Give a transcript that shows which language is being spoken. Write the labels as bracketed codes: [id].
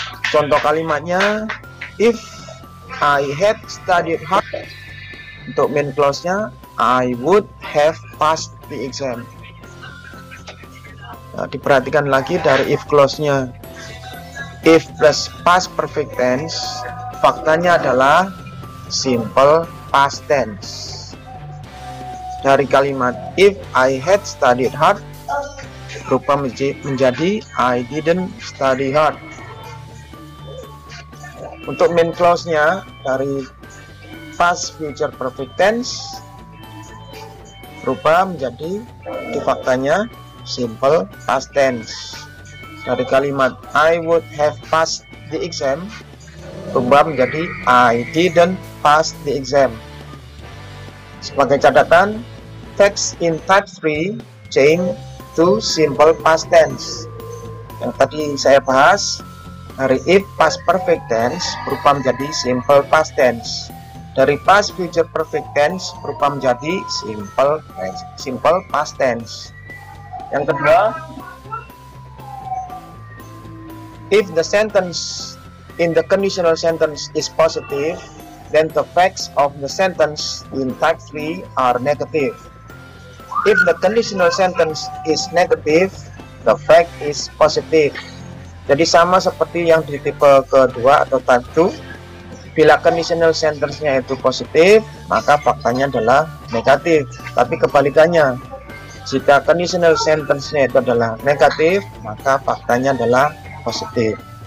[id] Contoh kalimatnya, [en] if I had studied hard. [id] Untuk [en] main clause-nya, I would have passed the exam. [id] Nah, diperhatikan lagi dari if clause-nya. [en] If plus past perfect tense, [id] faktanya adalah [en] simple past tense. [id] Dari kalimat [en] if I had studied hard [id] berubah menjadi [en] I didn't study hard. [id] Untuk main clause-nya dari past future perfect tense berubah menjadi di faktanya simple past tense. Dari kalimat [en] I would have passed the exam [id] berubah menjadi [en] I didn't pass the exam. [id] Sebagai catatan, [en] facts in type 3 change to simple past tense. [id] Yang tadi saya bahas, dari if past perfect tense berubah menjadi simple past tense. Dari past future perfect tense berubah menjadi simple past tense. Yang kedua, [en] if the sentence in the conditional sentence is positive, then the facts of the sentence in type 3 are negative. If the conditional sentence is negative, the fact is positive. [id] Jadi sama seperti yang di tipe kedua atau type 2. Bila conditional sentence-nya itu positif, maka faktanya adalah negatif. Tapi kebalikannya, jika conditional sentence-nya itu adalah negatif, maka faktanya adalah positif.